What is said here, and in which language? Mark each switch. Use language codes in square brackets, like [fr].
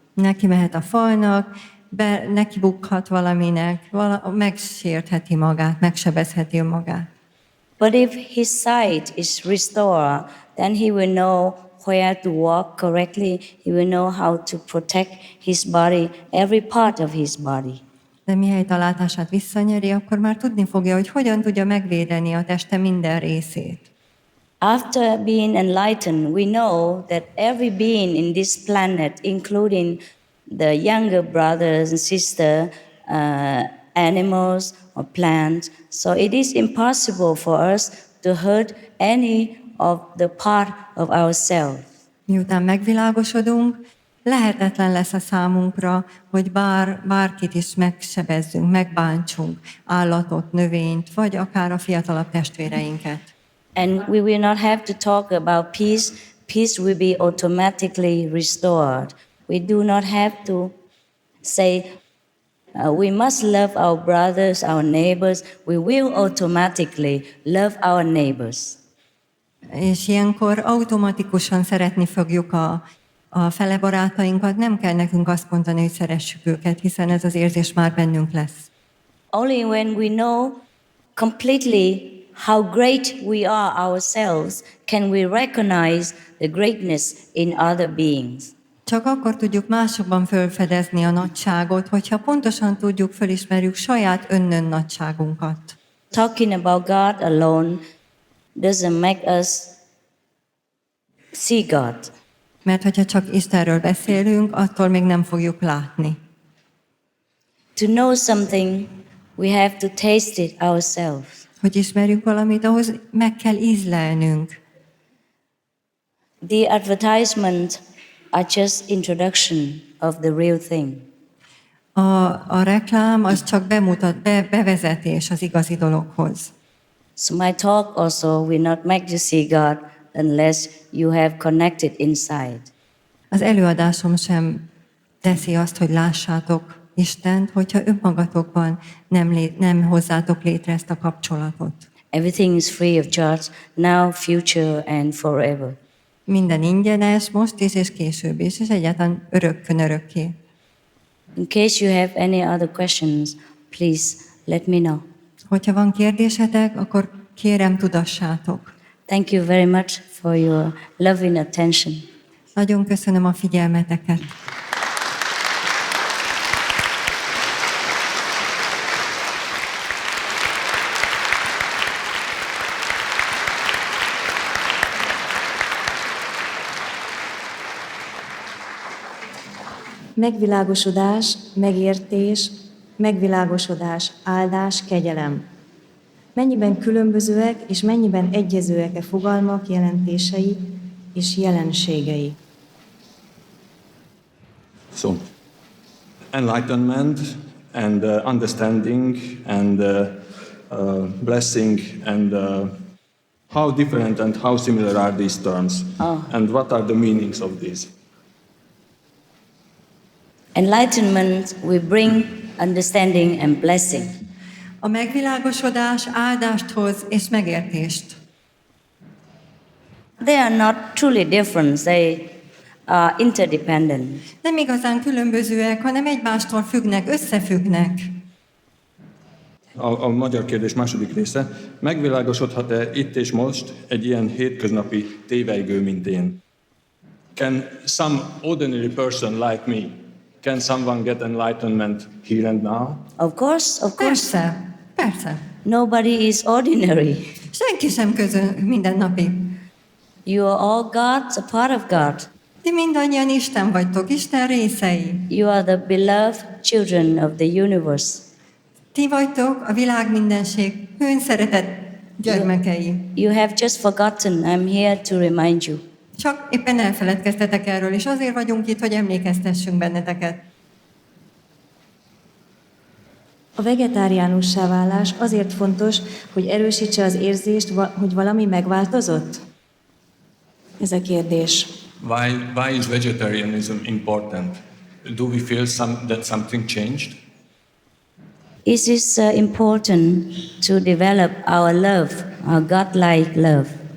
[hu] Neki mehet a falnak, neki bukhat valaminek, megsértheti magát, megsebezheti magát. [en] But if his sight is restored, then he will know where to walk correctly. He will know how to protect his body, every part of his body. [hu] De mihelyt a látását visszanyeri, akkor már tudni fogja, hogy hogyan tudja megvédeni a teste minden részét. [en] After being enlightened, we know that every being in this planet, including the younger brothers and sisters, animals or plants, so it is impossible for us to hurt any of the part of ourselves. [hu] Miután megvilágosodunk, lehetetlen lesz a számunkra, hogy bárkit is megsebezzünk, megbántsunk, állatot, növényt, vagy akár a fiatalabb testvéreinket. [en] And we will not have to talk about peace. Peace will be automatically restored. We do not have to say, we must love our brothers, our neighbors. We will automatically love our neighbors. [hu] És ilyenkor automatikusan szeretni fogjuk a fele barátainkat, nem kell nekünk azt mondani, hogy szeressük őket, hiszen ez az érzés már bennünk lesz. [en] Only when we know completely how great we are ourselves can we recognize the greatness in other beings. [hu] Csak akkor tudjuk másokban felfedezni a nagyságot, hogyha pontosan tudjuk, felismerjük saját önnön nagyságunkat. [en] Talking about God alone doesn't make us see God. [hu] Mert hogyha csak Istenről beszélünk, attól még nem fogjuk látni. [en] To know something, we have to taste it ourselves. [hu] Hogy ismerjük valamit, ahhoz meg kell ízlelnünk. [en] The advertisement are just introduction of the real thing. [hu] A reklám az csak bevezetés az igazi dologhoz. [en] So my talk also will not make you see God unless you have connected inside. [hu] Az előadásom sem teszi azt, hogy lássátok Istent, hogyha önmagatokban nem hozzátok létre ezt a kapcsolatot. [en] Everything is free of charge, now, future and forever. [hu] Minden ingyenes, most is és később is, és egyáltalán örökkön-örökké. [en] In case you have any other questions, please let me know. [hu] Hogyha van kérdésetek, akkor kérem tudassátok. [en] Thank you very much for your loving attention. [hu] Nagyon köszönöm a figyelmeteket. Megvilágosodás, megértés, megvilágosodás, áldás, kegyelem. Mennyiben különbözőek és mennyiben egyezőek-e fogalmak, jelentései és jelenségei? [en] So, enlightenment and understanding and blessing and how different and how similar are these terms? And what are the meanings of these? Enlightenment will bring understanding and blessing. [hu] A megvilágosodás áldást hoz és megértést. [en] They are not truly different, they are interdependent. [hu] Nem igazán különbözőek, hanem egymástól függnek, összefüggnek. A magyar kérdés második része. Megvilágosodhat-e itt és most egy ilyen hétköznapi tévelygő, mint én? [en] Can some ordinary person like me, can someone get enlightenment here and now? Of course, of course. [hu] Persze. [en] Nobody is ordinary. [hu] Senki sem mindennapi. [en] You are all gods, a part of God. [hu] Ti mindannyian Isten vagytok, Isten részei. [en] You are the beloved children of the universe. [hu] Ti vagytok a világ mindenség hőn szeretett gyermekei. [en] You have just forgotten. I'm here to remind you. [hu] Csak éppen elfeledkeztetek erről, és azért vagyunk itt, hogy emlékeztessünk benneteket. A vegetáriánussá válás azért fontos, hogy erősítse az érzést, hogy valami megváltozott? Ez a kérdés. [en] Why is vegetarianism important? Do we feel that something changed? It is important to develop our love, our godlike love.